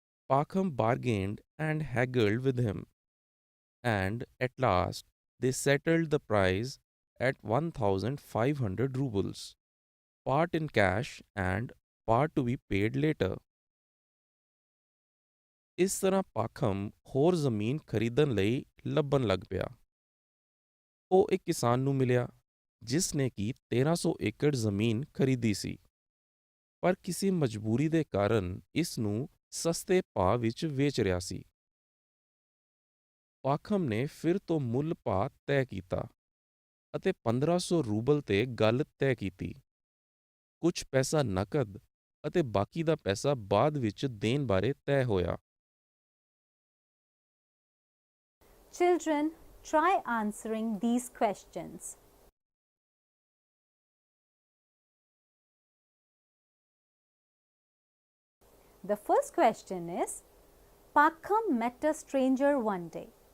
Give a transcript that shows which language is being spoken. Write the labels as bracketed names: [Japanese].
[English] Pakham bargained and haggled with him, and at last they settled the price at 1500 rubles, part in cash and part to be paid later. [Punjabi] ਇਸ ਤਰ੍ਹਾਂ ਪਾਖਮ ਹੋਰ ਜ਼ਮੀਨ ਖਰੀਦਣ ਲਈ ਲੱਭਣ ਲੱਗ ਪਿਆ। ਉਹ ਇੱਕ ਕਿਸਾਨ ਨੂੰ ਮਿਲਿਆ ਜਿਸ ਨੇ ਕਿ 1300 ਏਕੜ ਜ਼ਮੀਨ ਖਰੀਦੀ ਸੀ, ਪਰ ਕਿਸੇ ਮਜਬੂਰੀ ਦੇ ਕਾਰਨ ਇਸ ਨੂੰ ਸਸਤੇ ਭਾਅ ਵਿੱਚ ਵੇਚ ਰਿਹਾ ਸੀ। ਪਾਖਮ ਨੇ ਫਿਰ ਤੋਂ ਮੁੱਲ ਭਾਅ ਤੈਅ ਕੀਤਾ ਅਤੇ 1500 ਰੂਬਲ ਤੇ ਗੱਲ ਤੈਅ ਕੀਤੀ। ਕੁਝ ਪੈਸਾ ਨਕਦ ਅਤੇ ਬਾਕੀ ਦਾ ਪੈਸਾ ਬਾਅਦ ਵਿੱਚ ਦੇਣ ਬਾਰੇ ਤੈਅ ਹੋਇਆ। [English] Children, try answering these questions. The first question is, Pakham met a stranger one day.